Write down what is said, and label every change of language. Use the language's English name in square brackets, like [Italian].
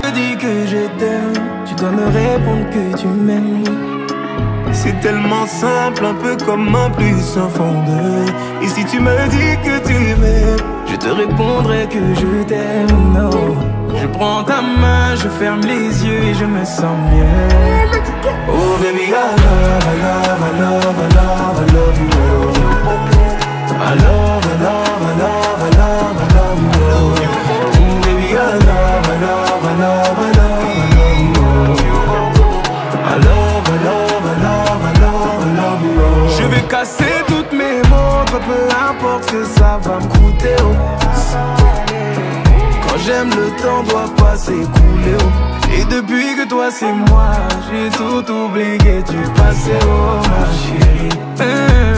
[French] Je te dis que je t'aime, tu dois me répondre que tu m'aimes. C'est tellement simple, un peu comme un plus sans fondeur. Et si tu me dis que tu m'aimes, je te répondrai que je t'aime, non. Je prends ta main, je ferme les yeux et je me sens mieux. [English] Oh baby, I love, I love, I love, I love, I love you. I love, I love, I love, I love, I love you. Oh baby, I love, I love, I love, I love, I love you. I love, I love, I love, I love, I love you. [French] Je vais casser toutes mes montres, peu importe ce que ça va me coûter, oh. Quand j'aime, le temps doit pas s'écouler, oh. Et depuis que toi c'est moi, j'ai tout oublié du passé, oh ma chérie.